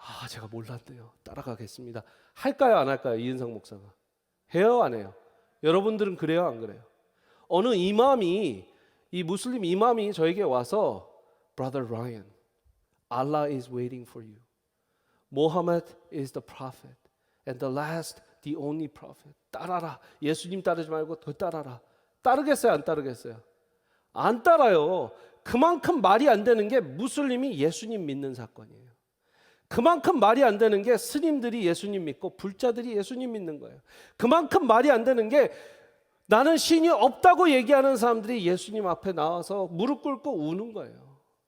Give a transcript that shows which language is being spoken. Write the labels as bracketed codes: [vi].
[ko] 제가 몰랐네요, 따라가겠습니다. 할까요 안 할까요? 이은상 목사가 해요 안 해요? 여러분들은 그래요 안 그래요? 어느 이맘이, 이 무슬림 이맘이 저에게 와서 [en] Brother Ryan, Allah is waiting for you. Muhammad is the prophet and the last, the only prophet. [ko] 따라라. 예수님 따르지 말고 더 따라라. 따르겠어요 안 따르겠어요? 안 따라요. 그만큼 말이 안 되는 게 무슬림이 예수님 믿는 사건이에요. 그만큼 말이 안 되는 게 스님들이 예수님 믿고 불자들이 예수님 믿는 거예요. 그만큼 말이 안 되는 게 나는 신이 없다고 얘기하는 사람들이 예수님 앞에 나와서 무릎 꿇고 우는 거예요.